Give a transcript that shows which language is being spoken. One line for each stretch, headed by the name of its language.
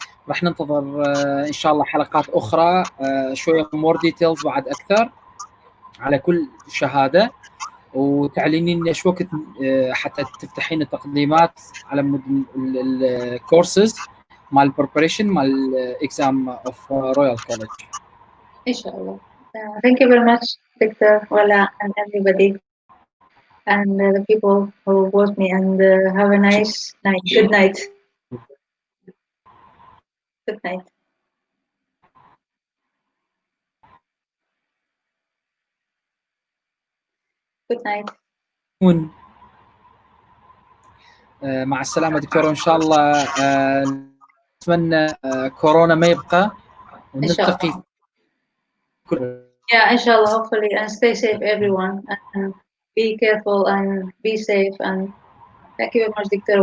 Arabic: راح ننتظر ان شاء الله حلقات اخرى شويه
English: more details
Arabic: بعد اكثر على كل شهاده، وتعلنين لنا شو وقت حتى تفتحين التقديمات على الكورسز مال البريبريشن مال
English: الاكزام of royal college
Arabic: ان شاء الله.
English: Thank you very much Dr. Wala and everybody and the people who watch me, and have a nice night. Good night. Good night. Good night.
Arabic: مع السلامة دكتورة، وإن شاء الله نتمنى كورونا ما يبقى ونلتقي.
English: Yeah, inshallah, hopefully, and stay safe everyone, and be careful and be safe, and thank you very much Dr.